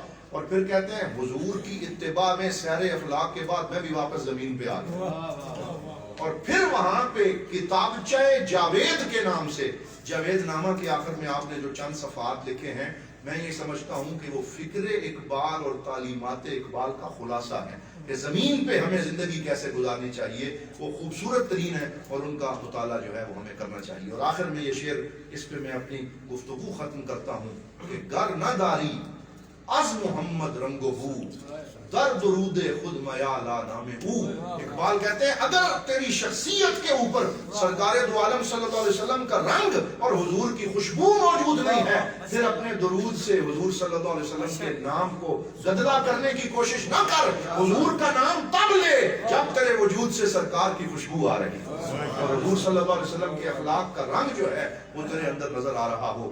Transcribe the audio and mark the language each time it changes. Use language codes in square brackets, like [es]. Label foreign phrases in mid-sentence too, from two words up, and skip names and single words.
[ur] اور پھر کہتے ہیں حضور کی اتباع میں سیر افلاق کے بعد میں بھی واپس زمین پہ آ گیا، اور پھر وہاں پہ کتابچہ جاوید کے نام سے، جاوید نامہ کے آخر میں آپ نے جو چند صفحات لکھے ہیں، میں یہ سمجھتا ہوں کہ وہ فکر اقبال اور تعلیمات اقبال کا خلاصہ ہے کہ زمین پہ ہمیں زندگی کیسے گزارنی چاہیے. وہ خوبصورت ترین ہے اور ان کا مطالعہ جو ہے وہ ہمیں کرنا چاہیے. اور آخر میں یہ شعر، اس پہ میں اپنی گفتگو ختم کرتا ہوں کہ [fa] گر نہ داری از محمد رنگ و بو، در درود خود میالا نام او. [ur] اقبال کہتے ہیں اگر تیری شخصیت کے اوپر سرکار دو عالم صلی اللہ علیہ وسلم کا رنگ اور حضور کی خوشبو موجود نہیں ہے، پھر اپنے درود سے حضور صلی اللہ علیہ وسلم کے نام کو گدلا کرنے کی کوشش نہ کر. حضور کا نام تب لے جب تیرے وجود سے سرکار کی خوشبو آ رہی اور حضور صلی اللہ علیہ وسلم کے اخلاق کا رنگ جو ہے وہ تیرے اندر نظر آ رہا ہو.